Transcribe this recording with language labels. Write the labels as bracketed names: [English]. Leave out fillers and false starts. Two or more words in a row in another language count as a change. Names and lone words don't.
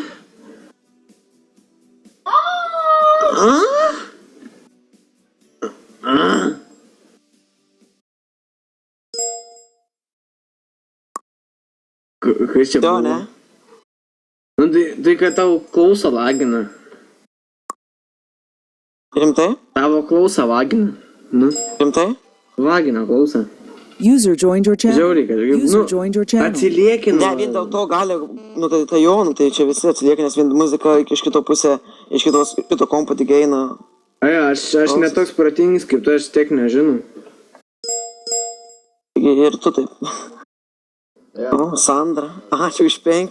[Lithuanian] Kas čia buvo? Jo, ne? Nu, tai kad tavo klausą lagina. Rimtai? Tavo klausą lagina. Nu, Rimtai? lagina klausą. [English] User joined your channel. [Lithuanian] Žiauriai, kad [English] User joined your channel. [Lithuanian] atsiliekina. Ne, vien dėl to gali, nu tai jo, nu tai čia visi atsilieka, nes vien muzika iš kito pusė, iš kito kompo tik eina. Ai, aš netoks protingas kaip tu, aš tiek nežinau. Ir tu taip. O, Sandra, ačiū už 5.